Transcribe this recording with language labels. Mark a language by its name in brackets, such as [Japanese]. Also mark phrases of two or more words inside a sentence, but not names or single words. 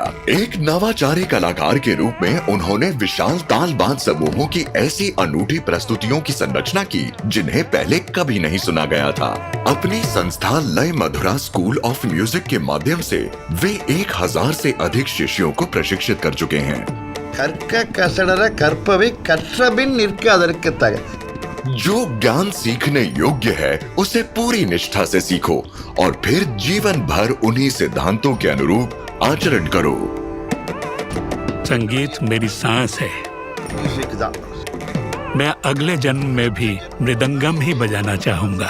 [Hindi] एक नवाचारी कलाकार के रूप में उन्होंने विशाल तालबाज समूहों की ऐसी अनूठी प्रस्तुतियों की संरचना की जिन्हें पहले कभी नहीं सुना गया था। अपनी संस्था लय मधुरा स्कूल ऑफ म्यूजिक के माध्यम से वे 1000 से अधिक शिष्यों को प्रशिक्षित कर चुके हैं। [Tamil] கற்க கசடர கற்பவை கற்றபின் நிற்க அதற்கு தக। [Hindi] जो ज्ञान सीखने योग्य है उसे पूरी निष्ठा से सीखो और फिर जीवन भर उन्हीं सिद्धांतों के अनुरूप आचरण करो। संगीत मेरी सांस है। मैं अगले जन्म में भी मृदंगम ही बजाना चाहूंगा।